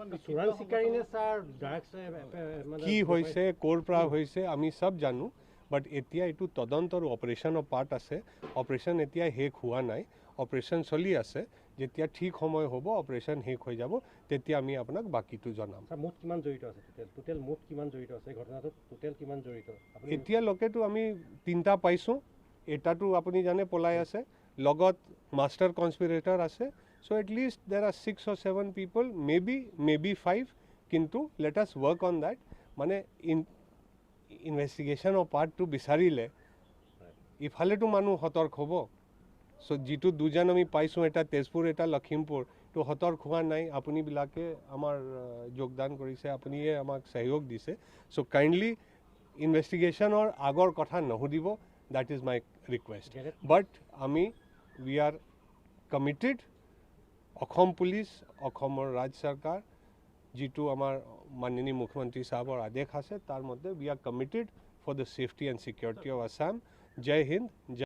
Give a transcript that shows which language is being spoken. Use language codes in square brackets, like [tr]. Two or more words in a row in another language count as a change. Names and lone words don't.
[as] কি হৈছে ক'ৰ পৰা হৈছে আমি সব জানো বাট এতিয়া এইটো তদন্ত আৰু অপাৰেশ্যনৰ পাৰ্ট আছে অপাৰেশ্যন এতিয়া শেষ হোৱা নাই অপাৰেশ্যন চলি আছে যেতিয়া ঠিক সময় হ'ব অপাৰেশ্যন শেষ হৈ যাব তেতিয়া আমি আপোনাক বাকিটো জনাম মুঠ কিমান জড়িত আছে টোটেল মুঠ কিমান জড়িত আছে ঘটনাটোত টোটেল কিমান জড়িত এতিয়ালৈকেতো আমি তিনিটা পাইছোঁ এটাটো আপুনি জানে পলাই আছে লগত [en] master conspirator [as] আছে সো [en] at least there are 6 or 7 people maybe 5 [as] কিন্তু [en] let us work on that [as] মানে ইনভেষ্টিগেশ্যনৰ পাৰ্টটো বিচাৰিলে ইফালেতো মানুহ সতৰ্ক হ'ব সো যিটো দুজন আমি পাইছোঁ এটা তেজপুৰ এটা লখিমপুৰ তো সতৰ্ক হোৱা নাই আপুনিবিলাকে আমাৰ যোগদান কৰিছে আপুনিয়ে আমাক সহযোগ দিছে সো কাইণ্ডলি ইনভেষ্টিগেশ্যনৰ আগৰ কথা নুসুধিব [en] that is my request [as] বাট আমি [en] we are committed [as] অসম পুলিচ অসমৰ ৰাজ্য চৰকাৰ যিটো আমাৰ মাননীয় মুখ্যমন্ত্ৰী সাহেবৰ আদেশ আছে তাৰ মধ্যে [en] we are committed for the safety and security of Assam [hi] जय हिन्द